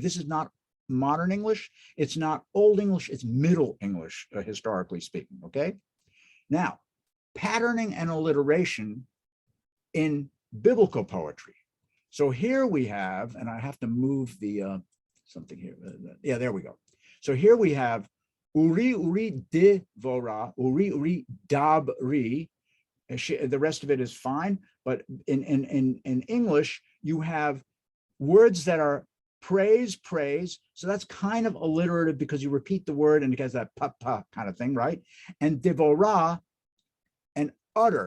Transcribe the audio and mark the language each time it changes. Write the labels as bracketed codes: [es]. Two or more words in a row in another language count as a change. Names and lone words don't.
[en] This is not modern English, it's not Old English, it's Middle English, historically speaking. Okay, now patterning and alliteration in biblical poetry. So here we have, and I have to move the something here. Yeah, there we go. So here we have [he] עורי עורי דבורה עורי עורי דברי. [en] The rest of it is fine, but in English you have words that are praise. So that's kind of alliterative because you repeat the word and it has that pa kind of thing, right? And devora and utter.